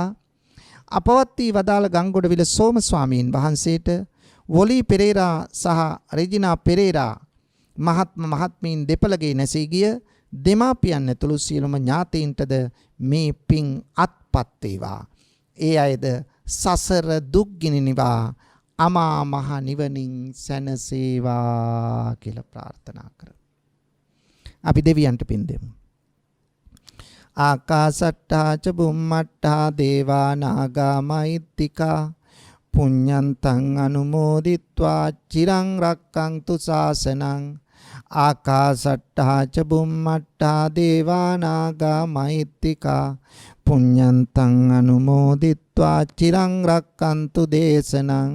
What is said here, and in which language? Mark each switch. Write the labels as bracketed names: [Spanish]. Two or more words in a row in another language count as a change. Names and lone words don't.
[Sinhala] අපවත් වී වදාළ ගංගොඩවිල සෝම ස්වාමීන් වහන්සේට වොලි පෙරේරා සහ රෙජිනා පෙරේරා මහත්මීන් දෙපළගේ නැසී ගිය දෙමාපියන් ඇතුළු සියලුම ඥාතීන්ටද මේ පින් අත්පත් වේවා. ඒ අයද සසර දුක් ගිනිනිවා අමා මහ නිවනින් සැනසේවා කියලා ප්‍රාර්ථනා කරමු. අපි දෙවියන්ට පින් දෙමු. [Pali] ආකාසට්ටා ච බුම්මට්ටා දේවා නාග මහිත්‍තිකා පුඤ්ඤන්තං අනුමෝදිත්වා චිරං රක්ඛන්තු ශාසනං. ආකාසට්ටා ච බුම්මට්ටා දේවා නාග මහිත්‍තිකා පුඤ්ඤන්තං අනුමෝදිත්වා චිරං රක්ඛන්තු දේශනං.